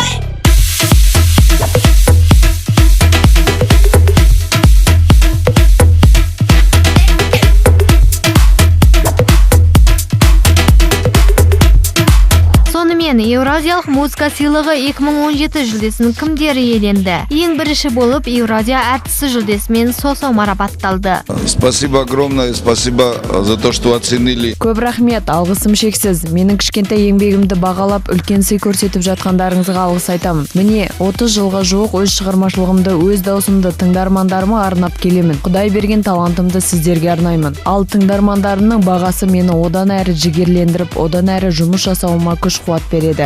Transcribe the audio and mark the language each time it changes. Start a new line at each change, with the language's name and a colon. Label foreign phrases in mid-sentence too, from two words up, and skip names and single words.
Kazakh: Еуразиялық музыка сыйлығы 2017 жүлдесін кімдер иеленді? Ең бірінші болып Еуразия әртісі жүлдесімен Сосо марапатталды.
Russian: Спасибо огромное, спасибо за то, что оценили.
Kazakh: Көп рахмет, алғысым шексіз. Менің кішкентай еңбегімді бағалап, үлкен сый көрсетіп жатқандарыңызға алғыс айтамын. Міне, 30 жылға жуық өз шығармашылығымды, өз даусымды тыңдармандарыма арнап келемін. Құдай берген талантымды сіздерге арнаймын. Ал тыңдармандарымның бағасы мені одан әрі жігерлендіріп, одан әрі жұмыс жасауыма күш-қуат береді.